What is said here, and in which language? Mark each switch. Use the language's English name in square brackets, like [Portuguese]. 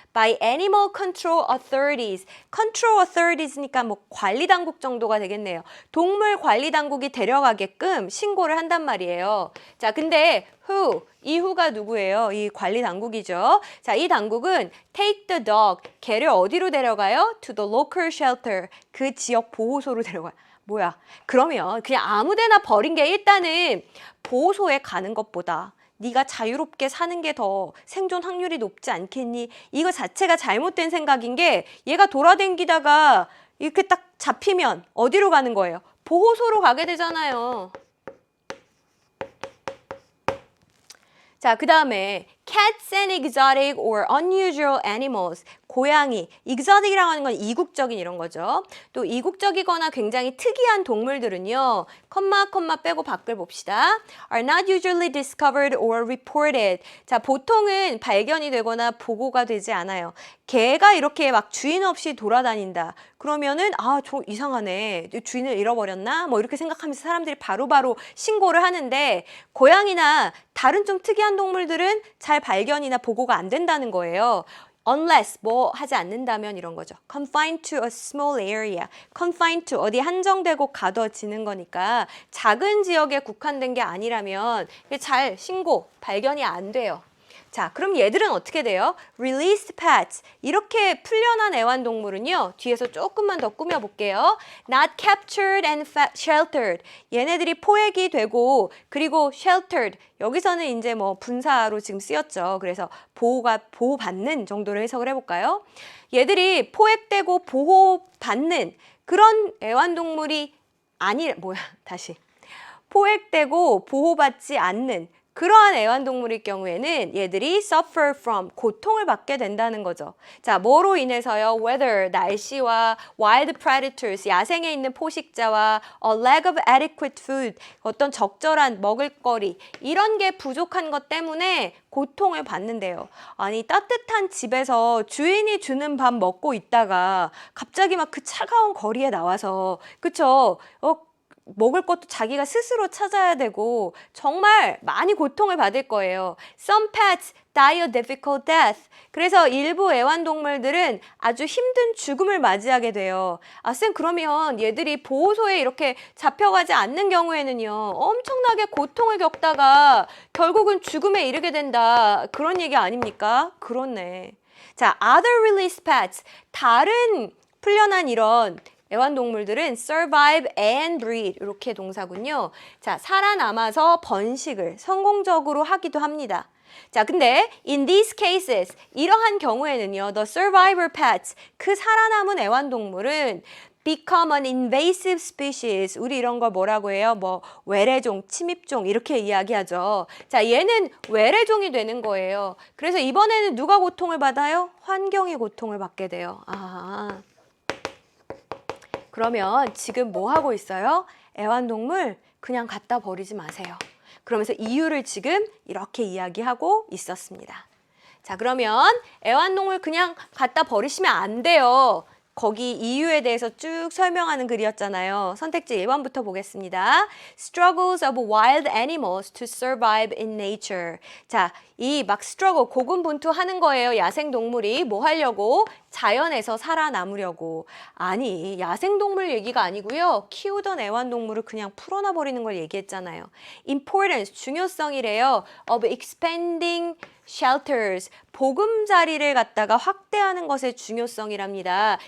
[English] By Animal Control Authorities. [Korean] Control Authorities니까 뭐 관리 당국 정도가 되겠네요. 동물 관리 당국이 데려가게끔 신고를 한단 말이에요. 자, 근데 who? 이 who가 누구예요? 이 관리 당국이죠. 자, 이 당국은 [English] take the dog. [Korean] 개를 어디로 데려가요? [English] To the local shelter. [Korean] 그 지역 보호소로 데려가요. 뭐야? 그러면 그냥 아무 데나 버린 게 일단은 보호소에 가는 것보다 네가 자유롭게 사는 게 더 생존 확률이 높지 않겠니? 이거 자체가 잘못된 생각인 게 얘가 돌아다니다가 이렇게 딱 잡히면 어디로 가는 거예요? 보호소로 가게 되잖아요. 자, 그 다음에 [English] cats and exotic or unusual animals. [Korean] 고양이, exotic이라고 하는 건 이국적인 이런 거죠. 또 이국적이거나 굉장히 특이한 동물들은요. 컴마 빼고 밖을 봅시다. [English] are not usually discovered or reported. [Korean] 자, 보통은 발견이 되거나 보고가 되지 않아요. 개가 이렇게 막 주인 없이 돌아다닌다. 그러면은 저 이상하네. 주인을 잃어버렸나? 뭐 이렇게 생각하면서 사람들이 바로바로 신고를 하는데 고양이나 다른 좀 특이한 동물들은 잘 발견이나 보고가 안 된다는 거예요. unless 뭐 하지 않는다면 이런 거죠. [English] confined to a small area. confined to [Korean] 어디 한정되고 가둬지는 거니까 작은 지역에 국한된 게 아니라면 잘 신고, 발견이 안 돼요. 자, 그럼 얘들은 어떻게 돼요? [English] Released pets. [Korean] 이렇게 풀려난 애완동물은요. 뒤에서 조금만 더 꾸며볼게요. [English] Not captured and sheltered. [Korean] 얘네들이 포획이 되고 그리고 sheltered. 여기서는 이제 뭐 분사로 지금 쓰였죠. 그래서 보호받는 정도로 해석을 해볼까요? 얘들이 포획되고 보호받는 그런 애완동물이 다시. 포획되고 보호받지 않는 그러한 애완동물일 경우에는 얘들이 [English] suffer from, [Korean] 고통을 받게 된다는 거죠. 자, 뭐로 인해서요? weather, 날씨와 [English] wild predators, [Korean] 야생에 있는 포식자와 [English] a lack of adequate food, [Korean] 어떤 적절한 먹을거리, 이런 게 부족한 것 때문에 고통을 받는데요. 아니, 따뜻한 집에서 주인이 주는 밥 먹고 있다가 갑자기 막 그 차가운 거리에 나와서, 그쵸? 먹을 것도 자기가 스스로 찾아야 되고 정말 많이 고통을 받을 거예요. [English] Some pets die a difficult death. [Korean] 그래서 일부 애완동물들은 아주 힘든 죽음을 맞이하게 돼요. 아, 쌤, 그러면 얘들이 보호소에 이렇게 잡혀가지 않는 경우에는요, 엄청나게 고통을 겪다가 결국은 죽음에 이르게 된다. 그런 얘기 아닙니까? 그렇네. 자, [English] other released pets. [Korean] 다른 풀려난 이런 애완동물들은 [English] survive and breed [Korean] 이렇게 동사군요. 자, 살아남아서 번식을 성공적으로 하기도 합니다. 자, 근데 [English] in these cases [Korean] 이러한 경우에는요, [English] the survivor pets [Korean] 그 살아남은 애완동물은 [English] become an invasive species. [Korean] 우리 이런 걸 뭐라고 해요? 뭐 외래종, 침입종 이렇게 이야기하죠. 자, 얘는 외래종이 되는 거예요. 그래서 이번에는 누가 고통을 받아요? 환경이 고통을 받게 돼요. 아. 그러면 지금 뭐 하고 있어요? 애완동물 그냥 갖다 버리지 마세요. 그러면서 이유를 지금 이렇게 이야기하고 있었습니다. 자, 그러면 애완동물 그냥 갖다 버리시면 안 돼요. 거기 이유에 대해서 쭉 설명하는 글이었잖아요. 선택지 1번부터 보겠습니다. [English] Struggles of wild animals to survive in nature. [Korean] 자, 이 막 struggle, 고군분투하는 거예요. 야생동물이 뭐 하려고? 자연에서 살아남으려고. 아니, 야생동물 얘기가 아니고요. 키우던 애완동물을 그냥 풀어놔 버리는 걸 얘기했잖아요. Importance, 중요성이래요. [English] Of expanding shelters, [Korean] 보금자리를 갖다가 확대하는 것의 중요성이랍니다.